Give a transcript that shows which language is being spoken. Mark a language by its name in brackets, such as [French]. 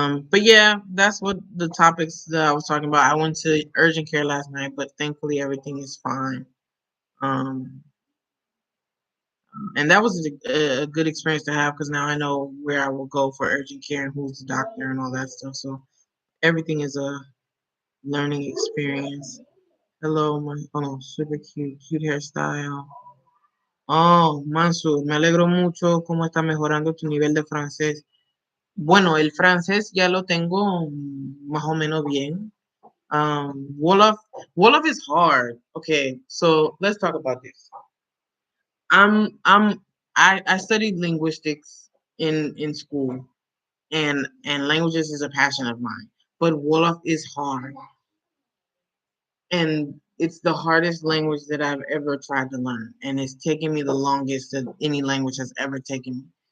[English] But yeah, that's what the topics that I was talking about. I went to urgent care last night, but thankfully everything is fine. Um, and that was a good experience to have because now I know where I will go for urgent care and who's the doctor and all that stuff. So everything is a learning experience. Hello, my oh, super cute hairstyle. [Spanish] Oh, Mansur, me alegro mucho cómo está mejorando tu nivel de francés. Bueno, el francés ya lo tengo más o menos bien. [English] Wolof, Wolof is hard. Okay, so let's talk about this. I'm I'm I studied linguistics in school, and languages is a passion of mine. But Wolof is hard, and it's the hardest language that I've ever tried to learn, and it's taken me the longest that any language has ever taken me.